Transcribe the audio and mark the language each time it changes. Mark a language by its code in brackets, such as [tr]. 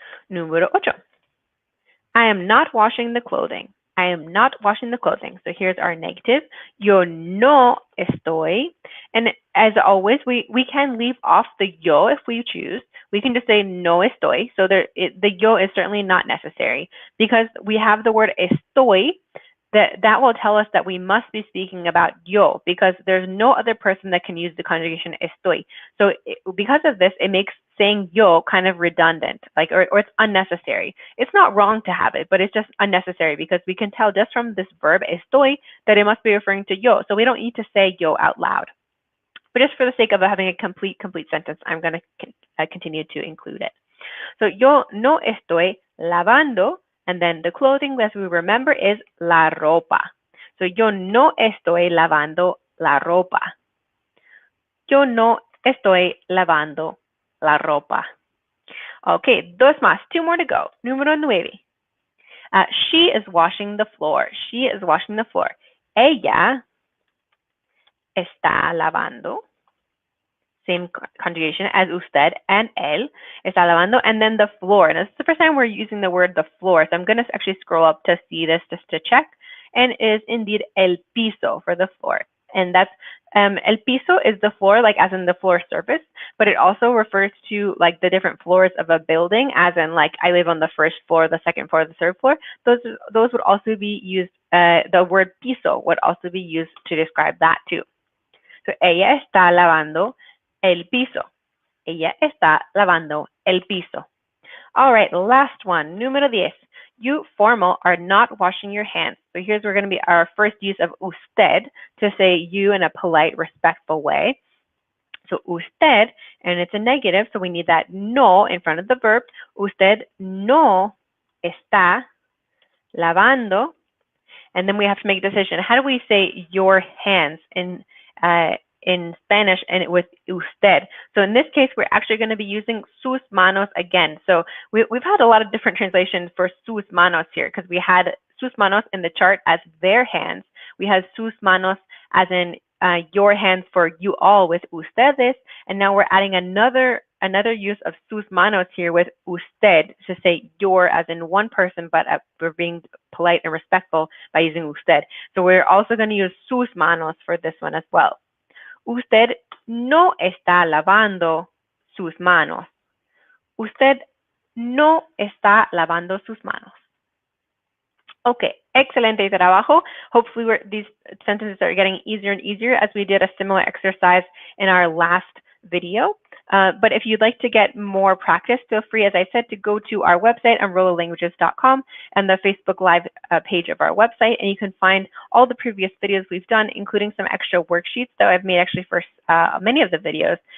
[es] Número 8. [en] I am not washing the clothing. I am not washing the clothing. So here's our negative. [es] Yo no estoy. [en] And as always, we can leave off the yo if we choose. We can just say [es] no estoy. [en] So the yo is certainly not necessary because we have the word estoy. That will tell us that we must be speaking about yo because there's no other person that can use the conjugation estoy. So because of this, it makes saying yo kind of redundant, like or it's unnecessary. It's not wrong to have it, but it's just unnecessary because we can tell just from this verb estoy that it must be referring to yo. So we don't need to say yo out loud. But just for the sake of having a complete sentence, I'm going to continue to include it. So [es] yo no estoy lavando. [en] And then the clothing, as we remember, is la ropa. [es] So yo no estoy lavando la ropa. Yo no estoy lavando la ropa. [en] Okay, [es] dos más, [en] 2 more to go. [es] Número 9. [en] She is washing the floor. She is washing the floor. [es] Ella está lavando. [en] Same conjugation as usted and él [es] está lavando, [en] and then the floor. And this is the first time we're using the word the floor, so I'm going to actually scroll up to see this just to check. And it is indeed el piso for the floor. And that's el piso is the floor, like as in the floor surface, but it also refers to like the different floors of a building, as in like I live on the first floor, the second floor, the third floor. Those would also be used. The word piso would also be used to describe that too. [es] So ella está lavando el piso. Ella está lavando el piso. [en] All right, last one. [es] Número 10. [en] You formal are not washing your hands. So here's where we're going to be our first use of usted to say you in a polite, respectful way. So usted, and it's a negative, so we need that no in front of the verb. [es] Usted no está lavando. [en] And then we have to make a decision. How do we say your hands in Spanish and with usted? So in this case, we're actually going to be using sus manos again. So we've had a lot of different translations for sus manos here because we had sus manos in the chart as their hands. We had sus manos as in your hands for you all with ustedes. And now we're adding another use of sus manos here with usted to say your as in one person, but we're being polite and respectful by using usted. So we're also going to use sus manos for this one as well. [es] Usted no está lavando sus manos. Usted no está lavando sus manos. Okay, excelente trabajo. [en] Hopefully these sentences are getting easier and easier as we did a similar exercise in our last video. But if you'd like to get more practice, feel free, as I said, to go to our website on rolalanguages.com and the Facebook Live page of our website, and you can find all the previous videos we've done, including some extra worksheets that I've made actually for many of the videos.